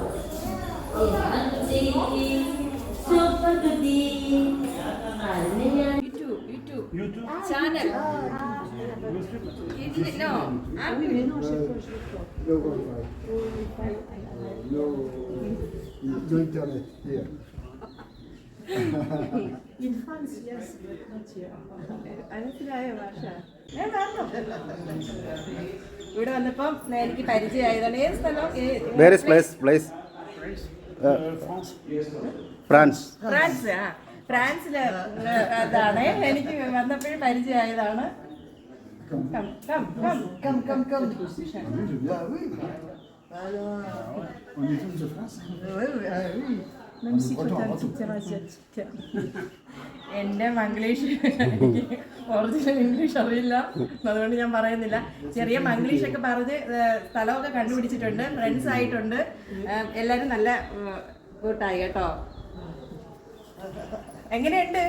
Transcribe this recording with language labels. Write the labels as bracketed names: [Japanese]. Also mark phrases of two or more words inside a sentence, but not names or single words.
[Malayalam] സൂപ്പർ കുട്ടി, ഞാൻ [English] channel. No. No internet here. In France, yes, but not here. [Malayalam] മനസ്സിലായ ഭാഷ ഇവിടെ വന്നപ്പം എനിക്ക് പരിചയമായതാണ്. ഏത് സ്ഥലം? [English] Where is place? France. [Malayalam] ഫ്രാൻസ്. ആ ഫ്രാൻസില് അതാണ് എനിക്ക് വന്നപ്പോഴും പരിചയമായതാണ്. [French] Bah oui. Alors, on est tous de France. Oui, oui. Même si tu as un petit terrain asiatique. [Malayalam] എൻ്റെ മംഗ്ലീഷ് [English] original English [Malayalam] അറിയില്ല, അതുകൊണ്ട് ഞാൻ പറയുന്നില്ല. ചെറിയ മംഗ്ലീഷൊക്കെ പറഞ്ഞ് സ്ഥലമൊക്കെ കണ്ടുപിടിച്ചിട്ടുണ്ട്, ഫ്രണ്ട്സ് ആയിട്ടുണ്ട്. എല്ലാവരും നല്ല കൂട്ടായി കേട്ടോ. എങ്ങനെയുണ്ട്?